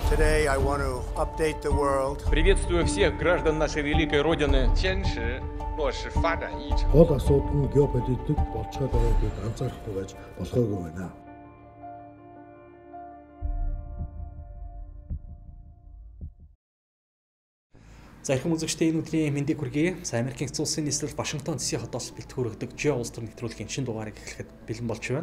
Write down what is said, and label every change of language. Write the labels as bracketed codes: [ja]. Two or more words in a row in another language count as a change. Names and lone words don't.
[en] Today I want to update the world. [ru] Приветствую всех граждан нашей великой Родины. [zh] 坚持落实发展议程。 [mn] Гол асуудал нь геополитик болцоод байгааг анзаарахгүй байж болохоогүй байна. За их үзэгчдээ энэ өдрийн мэндийг хүргэе. Америкийн эцэг улсын нийслэл Вашингтон DC хотоос бэлтгэрэгдэг Geo улс төр нэвтрүүлгийн шинэ дугаарыг эхлэхэд бэлэн болж байна.